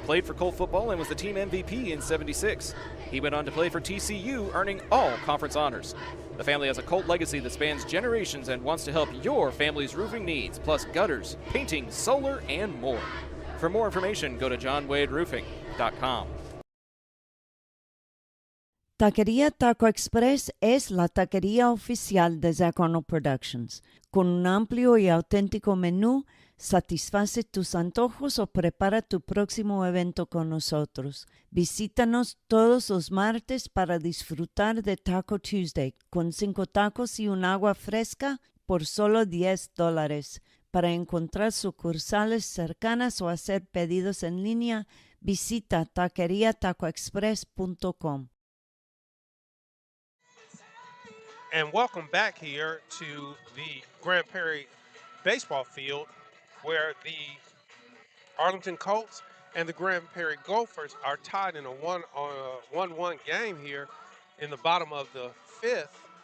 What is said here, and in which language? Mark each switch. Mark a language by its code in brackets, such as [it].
[en] played for Colt football and was the team MVP in '76. He went on to play for TCU, earning all conference honors. The family has a Colt legacy that spans generations and wants to help your family's roofing needs, plus gutters, painting, solar, and more. For more information, go to johnwaderoofing.com. [es] Taquería Taco Express es la taquería oficial de Zach Arnold Productions. Con un amplio y auténtico menú, satisface tus antojos o prepara tu próximo evento con nosotros. Visítanos todos los martes para disfrutar de Taco Tuesday con 5 tacos y un agua fresca por solo $10. Para encontrar sucursales cercanas o hacer pedidos en línea, visita taqueriatacoexpress.com. [en] And welcome back here to the Grand Prairie baseball field, where the Arlington Colts and the Grand Prairie Gophers are tied in a 1-1 game here in the bottom of the 5th.